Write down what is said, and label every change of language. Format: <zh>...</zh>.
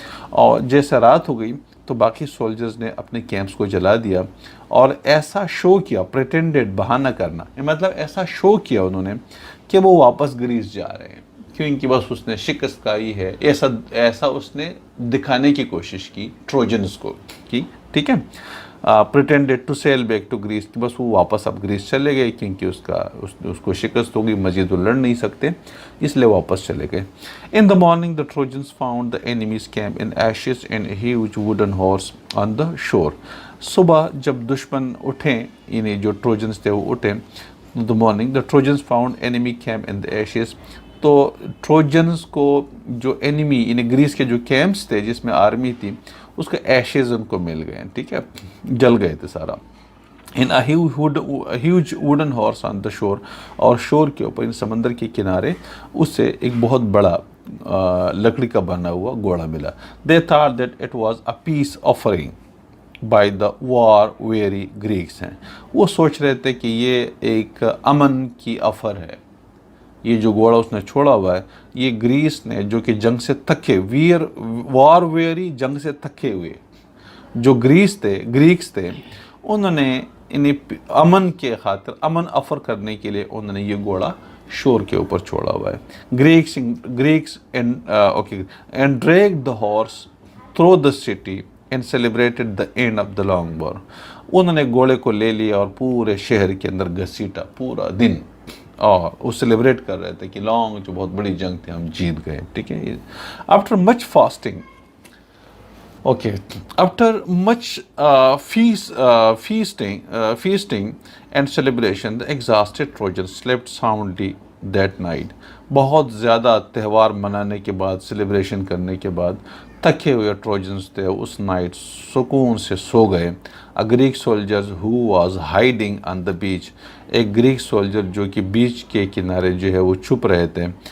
<ur>اور جیسے رات ہو گئی تو باقی سولجرز نے اپنے کیمپس کو جلا دیا اور ایسا شو کیا, پریٹینڈڈ بہانہ کرنا, مطلب ایسا شو کیا انہوں نے کہ وہ واپس گریس جا رہے ہیں, کیونکہ بس اس نے شکست کھائی ہے, ایسا اس نے دکھانے کی کوشش کی ٹروجنز کو کی. ٹھیک ہے,</ur> <en>pretended to sail back to Greece,</en> <ur>کہ بس وہ واپس اب گریس چلے گئے, کیونکہ اس کو شکست ہوگی, مزید وہ لڑ نہیں سکتے, اس لیے واپس چلے گئے.</ur> <en>In the morning the Trojans found the enemy's camp in ashes and a huge wooden horse on the shore.</en> <ur>صبح جب دشمن اٹھیں, یعنی جو ٹروجنز تھے وہ اٹھیں,</ur> <en>the morning, the Trojans found enemy camp in the ashes.</en> <ur>تو ٹروجنز کو جو انیمی یعنی گریس کے جو کیمپس تھے جس میں آرمی تھی اس کے ایشز ان کو مل گئے، ٹھیک ہے، جل گئے تھے سارا.</ur> <en>in a huge wooden horse on the shore،</en> <ur>اور شور کے اوپر سمندر کے کنارے اس سے ایک بہت بڑا لکڑی کا بنا ہوا گھوڑا ملا.</ur> <en>they thought that it was a peace offering by the war weary Greeks.</en> <ur>ہیں وہ سوچ رہے تھے کہ یہ ایک امن کی آفر ہے، یہ جو گھوڑا اس نے چھوڑا ہوا ہے یہ گریس نے جو کہ جنگ سے تھکے، وار ویری، جنگ سے تھکے ہوئے جو گریکس تھے انہوں نے انہیں امن کے خاطر امن آفر کرنے کے لیے انہوں نے یہ گھوڑا شور کے اوپر چھوڑا ہوا ہے.</ur> <en>Greeks and drag the horse through the city and celebrated the end of the long war.</en> <ur>انہوں نے گھوڑے کو لے لیا اور پورے شہر کے اندر گھسیٹا پورا دن، اور وہ سیلیبریٹ کر رہے تھے کہ لانگ جو بہت بڑی جنگ تھی ہم جیت گئے، ٹھیک ہے.</ur> <en>After much feasting after much feasting and celebration, the exhausted Trojans slept soundly that night.</en> <ur>بہت زیادہ تہوار منانے کے بعد، سیلیبریشن کرنے کے بعد تھکے ہوئے ٹروجنز تھے اس نائٹ سکون سے سو گئے.</ur> <en>A Greek soldier who was hiding on the beach،</en> <ur>ایک گریک سولجر جو کہ بیچ کے کنارے جو ہے وہ چھپ رہے تھے.</ur>